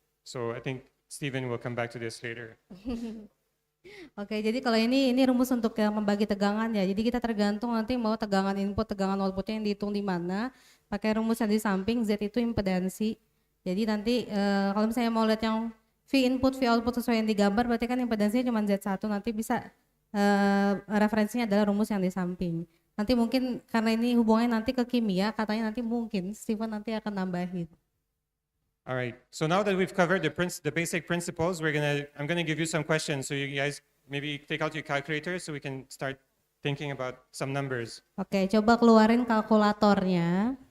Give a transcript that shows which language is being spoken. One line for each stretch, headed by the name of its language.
English: So I think Stephen will come back to this later.
Indonesian: Oke, jadi kalau ini rumus untuk yang membagi tegangan ya. Jadi kita tergantung nanti mau tegangan input, tegangan outputnya yang dihitung di mana. Pakai rumus yang di samping, Z itu impedansi. Jadi nanti kalau misalnya mau lihat yang V input, V output sesuai yang digambar, berarti kan impedansinya cuma Z1. Nanti bisa referensinya adalah rumus yang di samping. Nanti mungkin karena ini hubungannya nanti ke kimia, katanya nanti mungkin Steven nanti akan nambahin.
English: All right. So now that we've covered the basic principles, I'm gonna give you some questions. So you guys maybe take out your calculator so we can start thinking about some numbers.
Indonesian: Oke, coba keluarin kalkulatornya.